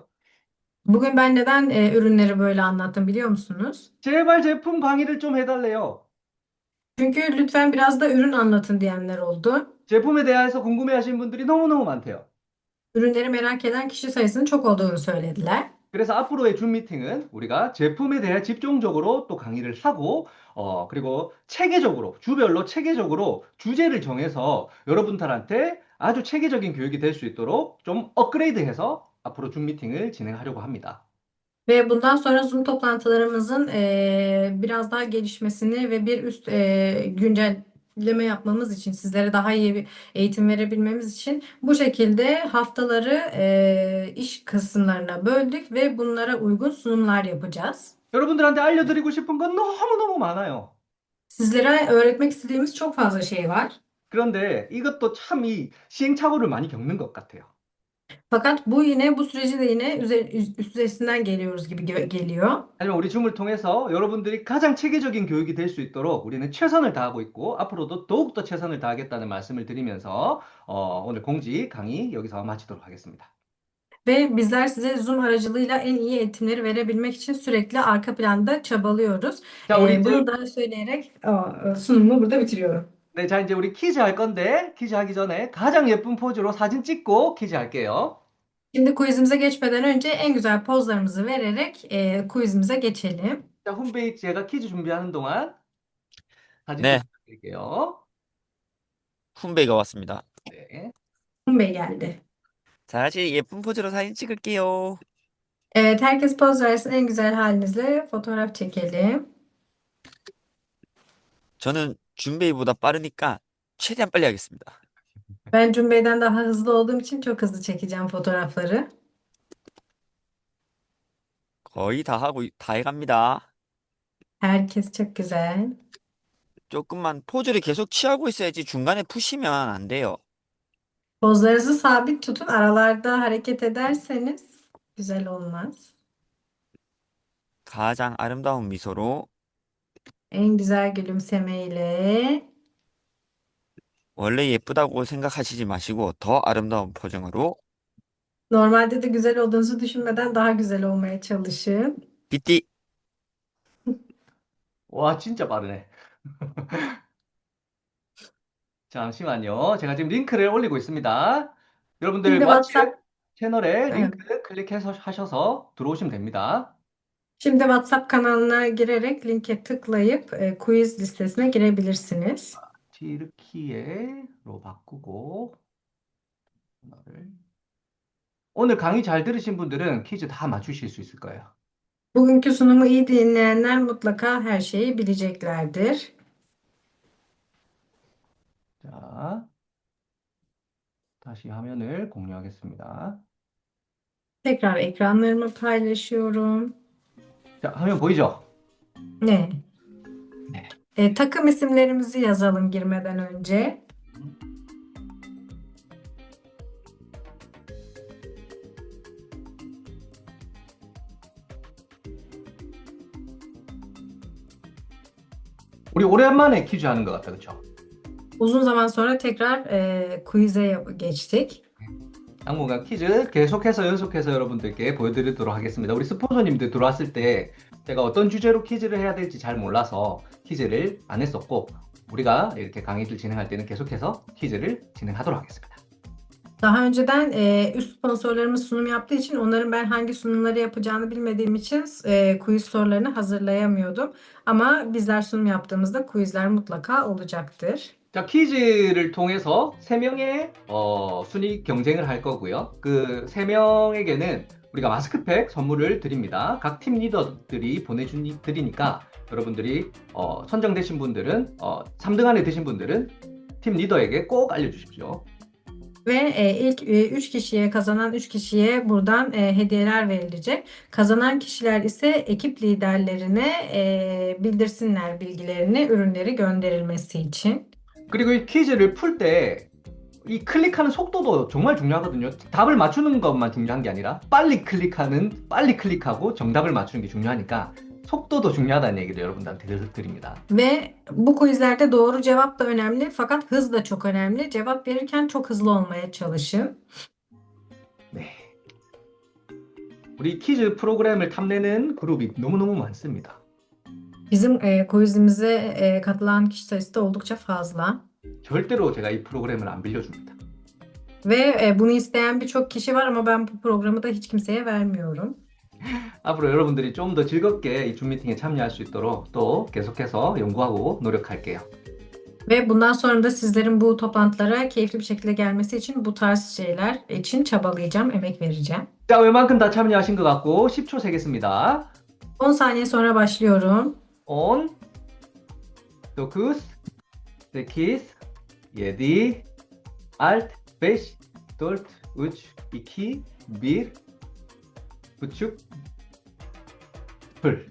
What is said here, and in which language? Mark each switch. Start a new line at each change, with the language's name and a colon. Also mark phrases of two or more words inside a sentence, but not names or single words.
Turkish: Bugün ben neden ürünleri böyle anlattım biliyor musunuz?
Korean: 제발 제품 강의를 좀 해달래요.
Turkish: Çünkü lütfen biraz da ürün anlatın diyenler oldu.
Korean: 제품에 대해서 궁금해하시는 분들이 너무너무 많대요.
Turkish: Ürünleri merak eden kişi sayısının çok olduğunu söylediler.
Korean: 그래서 앞으로의 줌 미팅은 우리가 제품에 대해 집중적으로 또 강의를 하고, 그리고 주별로 체계적으로 주제를 정해서 여러분들한테 아주 체계적인 교육이 될 수 있도록 좀 업그레이드해서 앞으로 줌 미팅을 진행하려고 합니다.
Turkish: Ve bundan sonra Zoom toplantılarımızın biraz daha gelişmesini ve bir üst güncelleme yapmamız için, sizlere daha iyi bir eğitim verebilmemiz için bu şekilde haftaları iş kısımlarına böldük ve bunlara uygun sunumlar yapacağız.
Korean: 여러분들한테 알려드리고 싶은 건 너무너무 많아요.
Turkish: Sizlere öğretmek istediğimiz çok fazla şey var.
Korean: 그런데 이것도 참 이 시행착오를 많이 겪는 것 같아요.
Turkish: Fakat bu süreci de yine üstesinden geliyoruz gibi geliyor.
Korean: 하지만 우리 줌을 통해서 여러분들이 가장 체계적인 교육이 될 수 있도록 우리는 최선을 다하고 있고 앞으로도 더욱더 최선을 다하겠다는 말씀을 드리면서 오늘 공지 강의 여기서 마치도록 하겠습니다.
Turkish: Ve bizler size Zoom aracılığıyla en iyi eğitimleri verebilmek için sürekli arka planda çabalıyoruz.
Korean: 자, 우리
Turkish: Bunu da söyleyerek sunumumu burada bitiriyorum.
Korean: 네, 자, 이제 우리 퀴즈 할 건데 퀴즈 하기 전에 가장 예쁜 포즈로 사진 찍고 퀴즈 할게요.
Turkish: Şimdi quizimize geçmeden önce en güzel pozlarımızı vererek quizimize geçelim.
Korean: 자, 홈페이지 제가 퀴즈 준비하는 동안 사진도 네, 부탁드릴게요. 훈베이가 왔습니다. 네.
Turkish: Bey geldi.
Korean: 자, 같이 예쁜 포즈로 사진 찍을게요.
Turkish: Evet, herkes poz versin. En güzel halinizle fotoğraf çekelim.
Korean: 저는 준베이보다 빠르니까 최대한 빨리 하겠습니다.
Turkish: Ben Bey'den daha hızlı olduğum için çok hızlı çekeceğim fotoğrafları.
Korean: 거의 다 해갑니다.
Turkish: Herkes çok güzel.
Korean: 조금만 포즈를 계속 취하고 있어야지 중간에 푸시면 안 돼요.
Turkish: Pozlarınızı sabit tutun. Aralarda hareket ederseniz güzel olmaz.
Korean: 가장 아름다운 미소로
Turkish: En güzel gülümsemeyle
Korean: 원래 예쁘다고 생각하시지 마시고 더 아름다운 표정으로
Turkish: normalde de güzel olduğunuzu düşünmeden daha güzel olmaya çalışın. 삐띠.
Korean: 와, 진짜 빠르네. 잠시만요. 제가 지금 링크를 올리고 있습니다. 여러분들
Turkish: Şimdi
Korean: 왓츠 WhatsApp, 채널에
Turkish: evet.
Korean: 링크 클릭해서 하셔서 들어오시면 됩니다.
Turkish: Şimdi WhatsApp kanalına girerek linke tıklayıp quiz listesine girebilirsiniz.
Korean: 튀르키예로 바꾸고 오늘 강의 잘 들으신 분들은 퀴즈 다 맞추실 수 있을 거예요.
Turkish: Bugünkü sunumu iyi dinleyenler mutlaka her şeyi bileceklerdir.
Korean: 자, 다시 화면을 공유하겠습니다.
Turkish: Tekrar ekranlarımı paylaşıyorum.
Korean: 자, 화면 보이죠?
Turkish: Ne?
Korean: 네.
Turkish: Takım isimlerimizi yazalım girmeden önce.
Korean: 우리 오랜만에 퀴즈 하는 것 같다, 그렇죠?
Turkish: Uzun zaman sonra tekrar quiz'e geçtik.
Korean: 당분간 퀴즈 계속해서 연속해서 여러분들께 보여드리도록 하겠습니다. 우리 스폰서님들 들어왔을 때 제가 어떤 주제로 퀴즈를 해야 될지 잘 몰라서 퀴즈를 안 했었고 우리가 이렇게 강의를 진행할 때는 계속해서 퀴즈를 진행하도록 하겠습니다.
Turkish: Daha önceden üst sponsorlarımız sunum yaptığı için onların ben hangi sunumları yapacağını bilmediğim için quiz sorularını hazırlayamıyordum. Ama bizler sunum yaptığımızda quizler mutlaka olacaktır.
Korean: 자, 퀴즈를 통해서 세명의 순위 경쟁을 할 거고요. 그 세명에게는 우리가 마스크팩 선물을 드립니다. 각 팀 리더들이 드리니까 여러분들이 선정되신 분들은 3등 안에 드신 분들은 팀 리더에게 꼭 알려주십시오.
Turkish: Ve ilk 3 kişiye kazanan 3 kişiye buradan hediyeler verilecek. Kazanan kişiler ise ekip liderlerine bildirsinler bilgilerini, ürünleri gönderilmesi için.
Korean: 그리고 이 퀴즈를 풀 때 이 클릭하는 속도도 정말 중요하거든요. 답을 맞추는 것만 중요한 게 아니라 빨리 클릭하고 정답을 맞추는 게 중요하니까 속도도 중요하다는 얘기를 여러분들한테 드립니다.
Turkish: Ve bu quizlerde doğru cevap da önemli fakat hız da çok önemli. Cevap verirken çok hızlı olmaya çalışın.
Korean: 네. 우리 퀴즈 프로그램을 탐내는 그룹이 너무너무 많습니다.
Turkish: Bizim quizimize katılan kişi sayısı da oldukça fazla.
Korean: 절대로 제가 이 프로그램을 안 빌려줍니다.
Turkish: Ve bunu isteyen birçok kişi var ama ben bu programı da hiç kimseye vermiyorum.
Korean: 앞으로 여러분들이 좀 더 즐겁게 이 줌 미팅에 참여할 수 있도록 또 계속해서 연구하고 노력할게요.
Turkish: Ve bundan sonra da sizlerin bu toplantılara keyifli bir şekilde gelmesi için bu tarz şeyler için çabalayacağım, emek vereceğim.
Korean: 자, 웬만큼 다 참여하신 것 같고 10초 세겠습니다.
Turkish: 10 saniye sonra başlıyorum. 10, 9, 8, 7, alt, 5, 4, 3, 2, 1, buçuk, 0.